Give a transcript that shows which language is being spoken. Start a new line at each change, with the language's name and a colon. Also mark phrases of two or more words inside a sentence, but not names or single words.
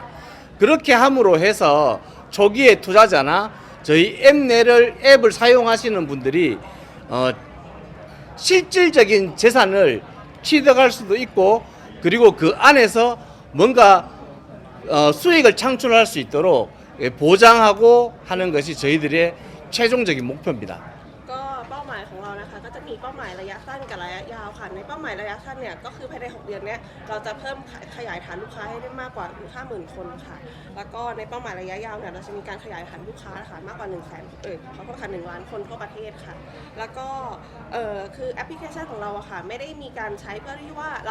Korean: 그렇게 함으로 해서 초기에 투자자나 저희 앱을 사용하시는 분들이 실질적인 재산을 취득할 수도 있고 그리고 그 안에서 뭔가 수익을 창출할 수 있도록 보장하고 하는 것이 저희들의 최종적인 목표입니다.
Thai: เป้าหมายระยะสั้นกับระยะยาวค่ะในเป้าหมายระยะสั้นเนี่ยก็คือภายใน6เดือนเนี้ยเราจะเพิ่มขยายฐานลูกค้าให้ได้มากกว่า 50,000 คนค่ะแล้วก็ในเป้าหมายระยะยาวเนี่ยเราจะมีการขยายฐานลูกค้า ค่ะมากกว่า ขอโทษค่ะ1 ล้านคนทั่วประเทศค่ะแล้วก็คือแอปพลิเคชันของเราอะค่ะไม่ได้มีการใช้เพื่อที่ว่าเรา